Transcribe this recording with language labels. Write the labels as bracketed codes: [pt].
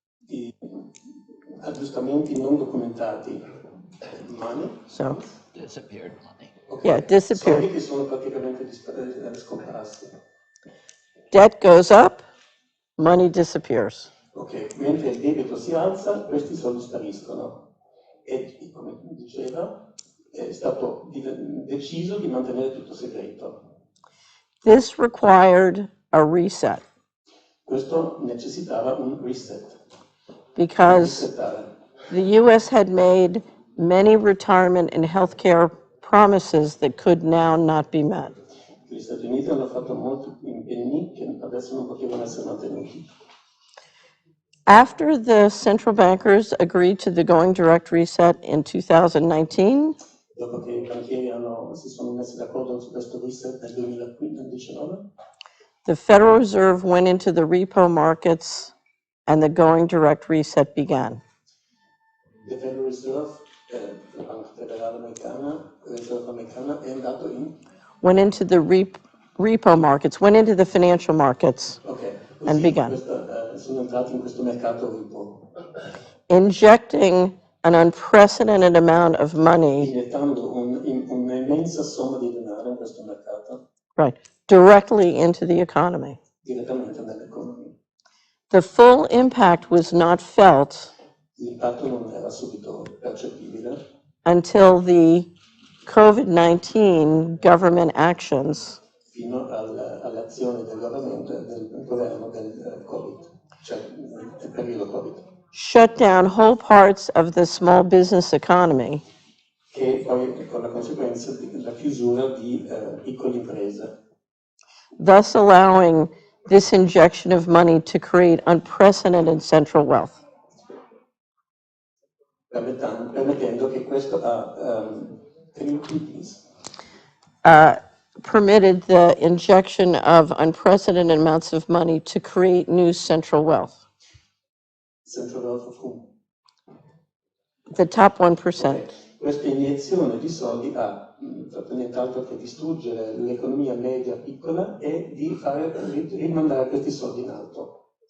[it] di aggiustamenti non documentati. [en] Money? So, Disappeared money. Okay. yeah, disappeared. [it] Soldi che sono praticamente scomparsi. [en] Debt goes up, money disappears. [it] Ok, mentre il debito si alza, questi soldi spariscono. E come diceva, è stato deciso di mantenere tutto segreto. [en] This required a reset [it] Questo necessitava un reset. [en] because the U.S. had made many retirement and healthcare promises that could now not be met. [it] Gli Stati Uniti hanno fatto molti impegni che adesso non potevano essere mantenuti. [en] After the central bankers agreed to the going direct reset in 2019, [it] Dopo che i banchieri si sono messi d'accordo su questo reset nel 2019, [en] the Federal Reserve went into the repo markets and the going direct reset began. [it] the Federal Reserve, la Banca Federale Americana, la Riserva Americana, è andato [en] went into the repo markets, went into the financial markets, and began. [it] Sono entrati in questo mercato repo. [en] Injecting an unprecedented amount of money, [it] Iniettando un'immensa somma di denaro in questo mercato, [en] right, directly into the economy. [it] direttamente nell'economia. [en] The full impact was not felt [it] L'impatto non era subito percettibile [en] until the COVID-19 government actions [it] fino all'azione del governo del Covid, cioè nel periodo Covid, [en] shut down whole parts of the small business economy, [it] che poi con la conseguenza della chiusura di piccole imprese, [en] thus allowing this injection of money to create unprecedented central wealth. [it] permettendo che questo [en] can you repeat, please? Permitted the injection of unprecedented amounts of money to create new central wealth. Central wealth of whom? The top 1%. Okay. [it] Questa iniezione di soldi ha fatto nient'altro che distruggere l'economia media piccola e di rimandare questi soldi in alto.